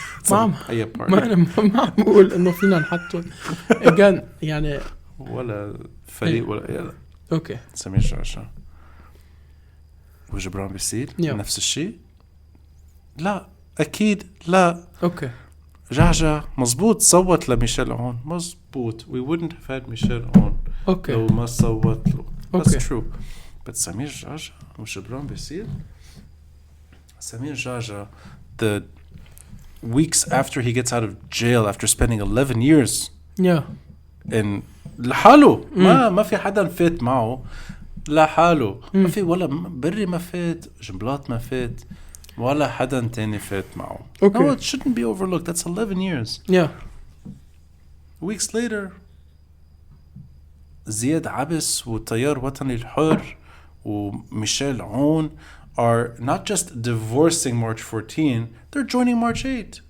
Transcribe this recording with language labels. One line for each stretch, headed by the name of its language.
Arabic: ما أنا ما بقول إنه فينا نحطهم.
English: again
Arabic: يعني. ولا فريق ولا يلا.
English: Okay.
Arabic: سمير جعجع. وجبران باسيل نفس الشيء؟ لا أكيد لا.
English: Okay.
Arabic: جعجع مزبوط صوت لميشيل عون مزبوط.
English: We wouldn't have had Michel Aoun
Arabic: لو ما صوت له.
English: That's true. But
Arabic: سمير جعجع وجبران باسيل, Samir Jaja,
English: the weeks after he gets out of jail after spending 11 years in
Arabic: لحاله, ما في حدا فات معه لحاله, ما في ولا بري ما فات, جنبلاط ما فات, ولا حدا تاني فات معه.
English: No, it shouldn't be overlooked. That's 11 years. Weeks later, زياد عبس والتيار وطني الحر وميشيل عون are not just divorcing March 14, they're joining March 8.